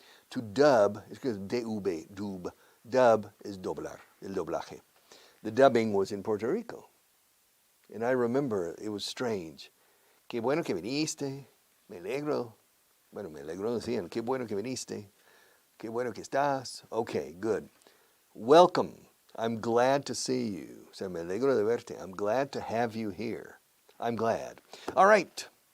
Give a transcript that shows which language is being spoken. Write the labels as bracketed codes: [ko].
[en] To dub is because D-U-B, dub. [es] Dub is doblar, el doblaje. [en] The dubbing was in Puerto Rico. And I remember it was strange. [es] Qué bueno que viniste. Me alegro. Bueno, me alegro decían. Qué bueno que viniste. Qué bueno que estás. [en] Okay, good. Welcome. I'm glad to see you. So [es] me alegro de verte. [en] I'm glad to have you here. I'm glad. All right.